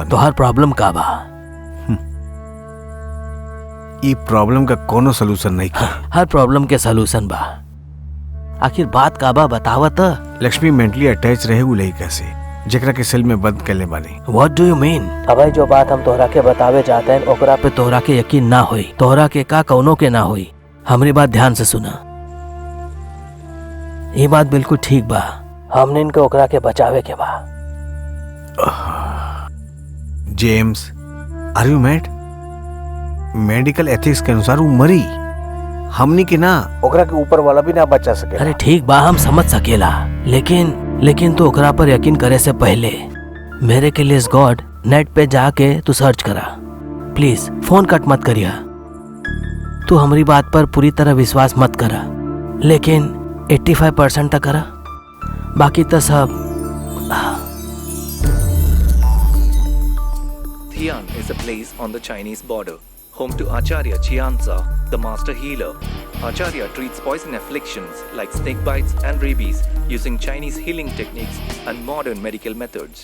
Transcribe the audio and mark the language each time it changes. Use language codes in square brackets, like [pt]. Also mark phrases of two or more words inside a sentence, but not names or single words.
[bho] तोहार प्रॉब्लम का बा? ई प्रॉब्लम का कोनो सलूशन नहीं का। हर प्रॉब्लम के सलूशन बा। आखिर बात का बा बतावत। लक्ष्मी मेंटली अटैच रहे उ लड़का से जेकरा के सेल में बंद करले बानी। [en] what do you mean? [bho] अबे जो बात हम तोहरा के बतावे चाहते हैं ओकरा पे तोहरा के यकीन ना होई। तोहरा के का कौनो के ना होई। हमारी बात ध्यान से सुना। ये बात बिल्कुल ठीक बा। हमने इनके ओकरा के बचावे के बा। जेम्स, [en] are you mad? medical ethics [bho] के अनुसार वो मरी हमनी के ना ओकरा के ऊपर वाला भी ना बचा सके। अरे ठीक बा, हम समझ सकेला, लेकिन तू ओकरा पर यकीन करे से पहले मेरे के लिए [en] God net [bho] पे जाके तू सर्च करा। प्लीज फोन कट मत करिया। तू हमारी बात पर पूरी तरह विश्वास मत करा, लेकिन 85% तक करा, बाकी तो सब। [en] Xi'an is a place on the Chinese border, home to Acharya Chianza, the master healer. Acharya treats poison afflictions like snake bites and rabies using Chinese healing techniques and modern medical methods.